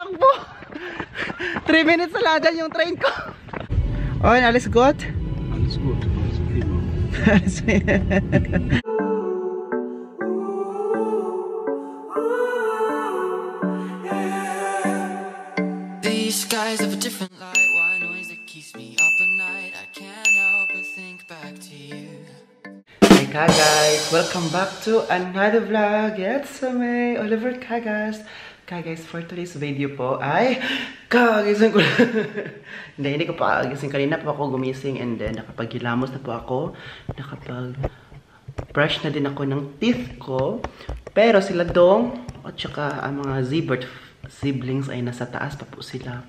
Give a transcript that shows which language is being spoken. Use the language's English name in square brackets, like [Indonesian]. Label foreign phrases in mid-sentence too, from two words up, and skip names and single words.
[Filipino] Takbo! 3 minutes na lang dyan yung train ko. [German] Okay, alles gut? Alles gut, alles okay. Alles [English] These skies have a different light. Why noise that keeps me up at night? I can't help but think back to you. Hey guys, welcome back to another vlog. It's me, [Filipino] Oliver Kagas. Guys, [English] for today's video [Filipino] po ay kagising ko hindi ko pa kagising. Kanina pa ako gumising [English] and then [Filipino] nakapaghilamos na po ako. Nakapag-brush na din ako ng teeth ko. Pero sila Dong at saka ang mga Zbert siblings ay nasa taas pa po sila.